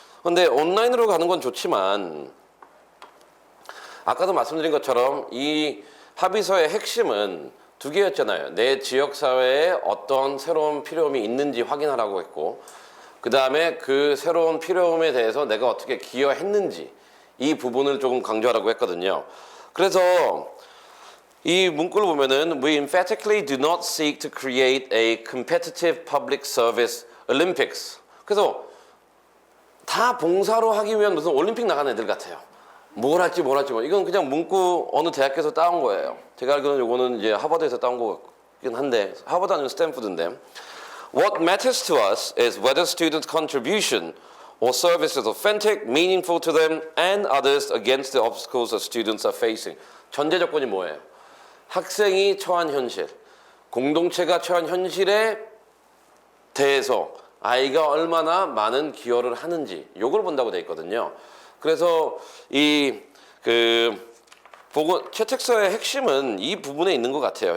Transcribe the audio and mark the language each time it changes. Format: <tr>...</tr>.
<ko>근데 온라인으로 가는 건 좋지만 아까도 말씀드린 것처럼 이 합의서의 핵심은 두 개였잖아요. 내 지역사회에 어떤 새로운 필요함이 있는지 확인하라고 했고, 그 다음에 그 새로운 필요함에 대해서 내가 어떻게 기여했는지 이 부분을 조금 강조하라고 했거든요. 그래서 이 문구를 보면은</ko> <en>We emphatically do not seek to create a competitive public service Olympics.</en> <ko>그래서 다 봉사로 하기 위한 무슨 올림픽 나간 애들 같아요. 뭘 할지 뭐. 이건 그냥 문구 어느 대학에서 따온 거예요. 제가 알기로는 이거는 이제 하버드에서 따온 거긴 한데, 하버드 아니면 스탠포드인데.</ko> <en>What matters to us is whether students' contribution or service is authentic, meaningful to them and others against the obstacles that students are facing.</en> <ko>전제 조건이 뭐예요? 학생이 처한 현실, 공동체가 처한 현실에 대해서 아이가 얼마나 많은 기여를 하는지 요걸 본다고 돼 있거든요. 그래서 이 채택서의 핵심은 이 부분에 있는 것 같아요.</ko>